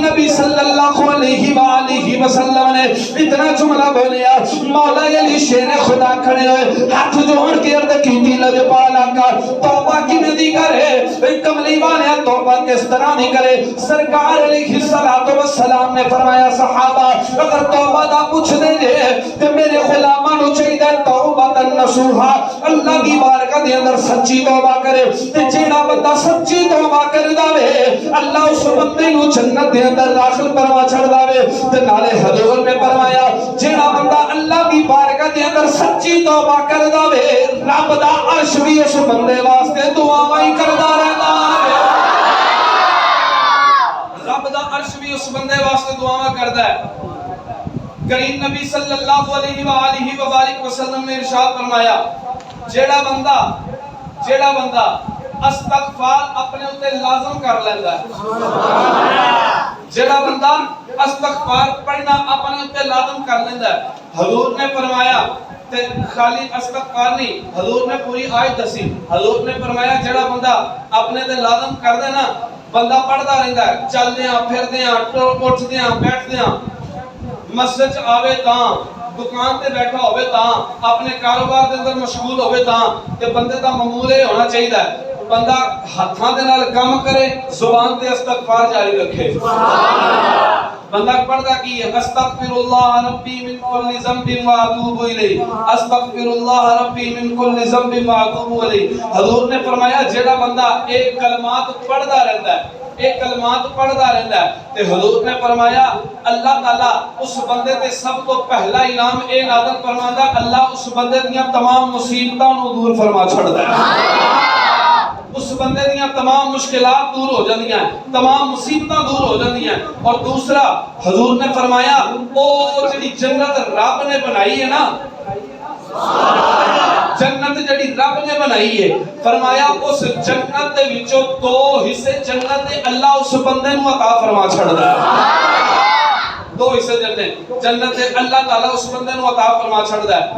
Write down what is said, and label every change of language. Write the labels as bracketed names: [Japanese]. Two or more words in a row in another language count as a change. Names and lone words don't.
[Punjabi] نبی [Arabic] صلی اللہ علیہ وآلہ وسلم [Punjabi] نے اتنا جملہ بولیا، مولا علی شیر خدا کھڑے ہوئے ہاتھ جوڑ کے عرض کی لجپالا کا توبہ کی ندی کرے، کملی والے توبہ کس طرح نہیں کرے؟ سرکار [Arabic] علیہ السلام [Punjabi] نے فرمایا صحابہ اگر توبہ دا پوچھ دے جے تے میرے غلاماں نو چاہیے توبہ نصوحا، اللہ دی بارگاہ دے اندر سچی توبہ کرے، تے جیڑا بندہ سچی توبہ کردا وے اللہ اس بندے نو جنت دے اندر داخل کروا چھڑدا وے۔ تے نالے حضور نے فرمایا جیڑا بندہ اللہ دی بارگاہ دے اندر سچی توبہ کردا وے رب دا عرش بھی اس بندے واسطے دعاواں ہی کردا رہندا ہے، رب دا عرش بھی اس بندے واسطے دعاواں کردا ہے۔ کریم نبی [Arabic] صلی اللہ علیہ وآلہ وبارک وسلم [Punjabi] نے ارشاد فرمایا جیڑا بندہ استغفار اپنے اوتے لازم کر لیندا ہے، جیڑا بندہ استغفار پڑھنا اپنے اوتے لازم کر لیندا ہے، حضور نے فرمایا تے خالی استغفار نہیں، حضور نے پوری آیت دسی، حضور نے فرمایا جیڑا بندہ اپنے تے لازم کر دے نا بندہ پڑھدا رہندا ہے، چلدیاں پھردیاں اٹھدیاں بیٹھدیاں، مسجد آوے تاں دکان تے بیٹھا ہوئے تاں اپنے کاروبار دے اندر مشغول ہوئے تاں تے بندے دا معمول یہ ہونا چاہیے بندہ ہاتھاں دے نال کام کرے زبان تے استغفار جاری رکھے۔ بندہ پڑھدا کی ہے [Arabic] استغفر اللہ ربی من کل ذنب واتوب الیہ، استغفر اللہ ربی من کل ذنب واتوب الیہ۔ [Punjabi] حضور نے فرمایا جیڑا بندہ ایک کلمات پڑھدا رہندا ہے ایک کلمات پڑھدا رہندا ہے تے حضور نے فرمایا اللہ تعالی اس بندے تے سب تو پہلا انعام اے نازل فرماندا اللہ اس بندے دیاں تمام مصیبتاں نو دور فرما چھڑدا ہے، اس بندے دیاں تمام مشکلات دور ہو جاندیاں ہیں، تمام مصیبتاں دور ہو جاندیاں ہیں۔ اور دوسرا حضور نے فرمایا او جڑی جنت رب نے بنائی ہے نا، جنت جڑی رب نے بنائی ہے فرمایا اس جنت دے وچوں دو حصے جنت دے اللہ اس بندے نو عطا فرما چھڑدا ہے، دو حصے جنت دے اللہ تعالی اس بندے نو عطا فرما چھڑدا ہے۔